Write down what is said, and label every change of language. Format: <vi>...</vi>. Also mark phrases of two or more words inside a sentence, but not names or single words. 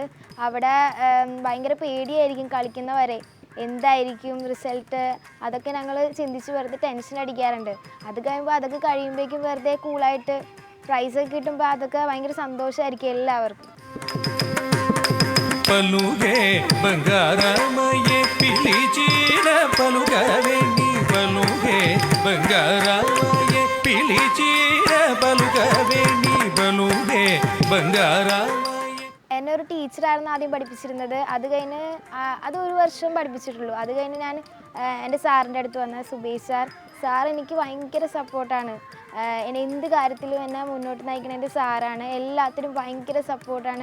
<ml>അവിടെ ഭയങ്കര പേടിയായിരിക്കും കളിക്കുന്നവരെ. എന്തായിരിക്കും റിസൾട്ട്, അതൊക്കെ ഞങ്ങൾ ചിന്തിച്ച് വെറുതെ ടെൻഷൻ അടിക്കാറുണ്ട്. അതൊക്കെ കഴിയുമ്പോഴേക്കും വെറുതെ കൂളായിട്ട് പ്രൈസൊക്കെ കിട്ടുമ്പോൾ അതൊക്കെ ഭയങ്കര സന്തോഷമായിരിക്കും എല്ലാവർക്കും.</ml> <te>పలుగే బంగారమయ్యే పిలిచిన పలుకవేణి పలుగే బంగారమయ్యే పిలిచిన పలుకవేణి పలుగే బంగారమయ్యే.</te> <ml>എന്നെ ഒരു ടീച്ചറായിരുന്നു ആദ്യം പഠിപ്പിച്ചിരുന്നത്. അത് കഴിഞ്ഞ് അത് ഒരു വർഷം പഠിപ്പിച്ചിട്ടുള്ളൂ. അത് കഴിഞ്ഞ് ഞാൻ എൻ്റെ സാറിൻ്റെ അടുത്ത് വന്ന സുബേഷ് സാർ എനിക്ക് ഭയങ്കര സപ്പോർട്ടാണ്. എന്നെ എന്ത് കാര്യത്തിലും എന്നെ മുന്നോട്ട് നയിക്കുന്ന എൻ്റെ സാറാണ്. എല്ലാത്തിനും ഭയങ്കര സപ്പോർട്ടാണ്.</ml>